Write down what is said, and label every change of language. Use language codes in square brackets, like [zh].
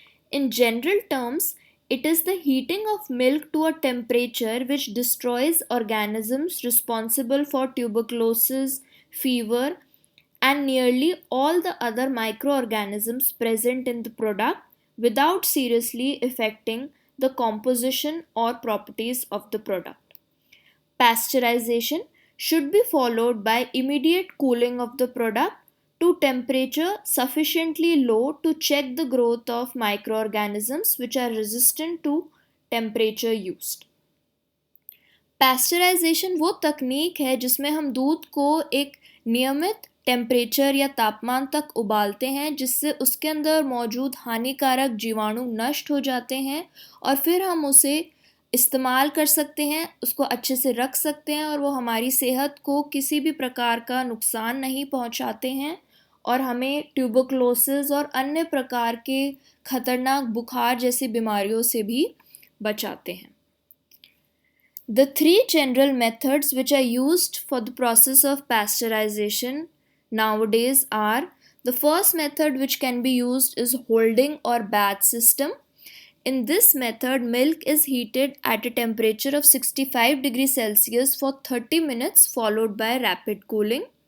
[en] In general terms, it is the heating of milk to a temperature which destroys organisms responsible for tuberculosis, fever, and nearly all the other microorganisms present in the product without seriously affecting the composition or properties of the product. Pasteurization should be followed by immediate cooling of the product to temperature sufficiently low to check the growth of microorganisms which are resistant to temperature used. [hi] Pasteurisation वो तकनीक है जिसमें हम दूध को एक नियमित temperature या तापमान तक उबालते हैं जिससे उसके अंदर मौजूद हानिकारक जीवाणु नष्ट हो जाते हैं और फिर हम उसे इस्तेमाल कर सकते हैं, उसको अच्छे से रख सकते हैं और वो हमारी सेहत को किसी भी प्रकार का नुकसान नहीं पहुंचाते हैं और हमें ट्यूबरकुलोसिस और अन्य प्रकार के खतरनाक बुखार जैसी बीमारियों से भी बचाते हैं. [en] The three general methods which are used for the process of pasteurization nowadays are: the first method which can be used is holding or bath system. In this method, milk is heated at a temperature of 65 degrees Celsius for 30 minutes followed by rapid cooling.